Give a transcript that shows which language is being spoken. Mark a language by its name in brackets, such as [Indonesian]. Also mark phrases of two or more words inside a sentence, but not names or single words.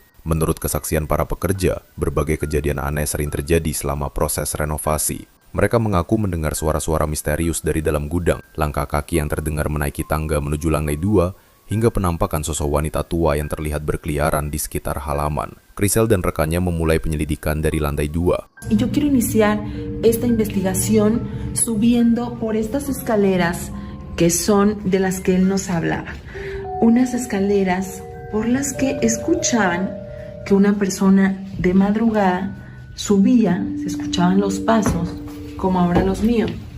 [Indonesian] Menurut kesaksian para pekerja, berbagai kejadian aneh sering terjadi selama proses renovasi. Mereka mengaku mendengar suara-suara misterius dari dalam gudang, langkah kaki yang terdengar menaiki tangga menuju lantai 2, hingga penampakan sosok wanita tua yang terlihat berkeliaran di sekitar halaman. Crisel dan rekannya memulai penyelidikan dari lantai 2. [Spanish] Y yo quiero iniciar esta investigación subiendo por estas escaleras que son de las que él nos hablaba. Unas escaleras por las que escuchaban que una persona de madrugada subía, se escuchaban los pasos, como ahora los míos.